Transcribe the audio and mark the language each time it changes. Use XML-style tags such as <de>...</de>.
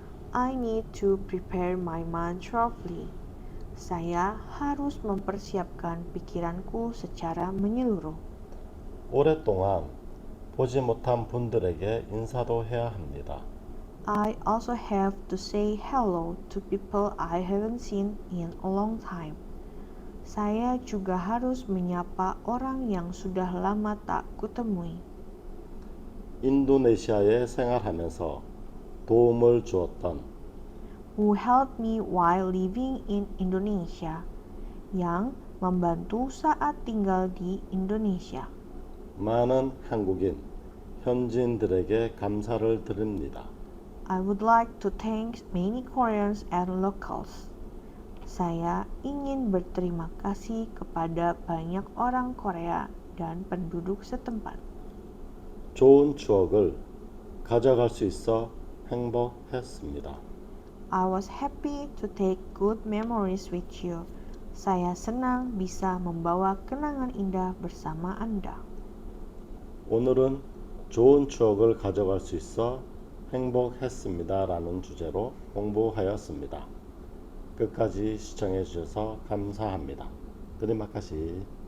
<en>I need to prepare my mind thoroughly.</en> <id>Saya harus mempersiapkan pikiranku secara menyeluruh.</id> <ko>오랫동안 보지 못한 분들에게 인사도 해야 합니다.</ko> <en>I also have to say hello to people I haven't seen in a long time.</en> <id>Saya juga harus menyapa orang yang sudah lama tak kutemui.</id> <ko>인도네시아에 생활하면서 도움을 주었던</ko> <en>Who helped me while living in Indonesia,</en> <id>yang membantu saat tinggal di Indonesia.</id> <ko>많은 한국인, 현지인들에게 감사를 드립니다.</ko> <en>I would like to thank many Koreans and locals.</en> <id>Saya ingin berterima kasih kepada banyak orang Korea dan penduduk setempat.</id> <ko>좋은 추억을 가져갈 수 있어 행복했습니다.</ko> <en>I was happy to take good memories with you.</en> <id>Saya senang bisa membawa kenangan indah bersama Anda.</id> <ko>오늘은 좋은 추억을 가져갈 수 있어 행복했습니다 라는 주제로 공부하였습니다. 끝까지 시청해 주셔서 감사합니다.</ko> <id>Terima kasih.</id>